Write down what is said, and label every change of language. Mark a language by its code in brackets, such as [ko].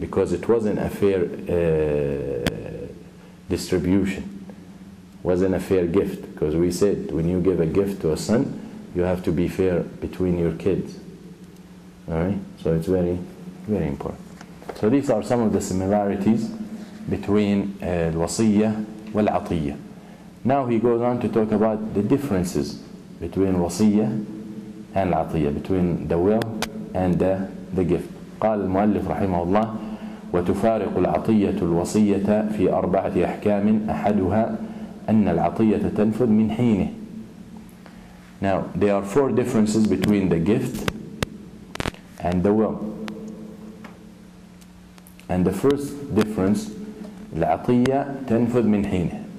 [en] Because it wasn't a fair distribution. Wasn't a fair gift. Because we said when you give a gift to a son, you have to be fair between your kids. All right? So it's very, very important. So these are some of the similarities between الوصية والعطية. Now he goes on to talk about the differences between الوصية and العطية, between the will and the gift. [ar] قال المؤلف رحمه الله: وتفارق العطية الوصية في 4 أحكام، أحدها أن العطية تنفذ من حينه. [en] Now there are 4 differences between the gift and the will. And the first difference, [ar] العطية تنفذ من حينه.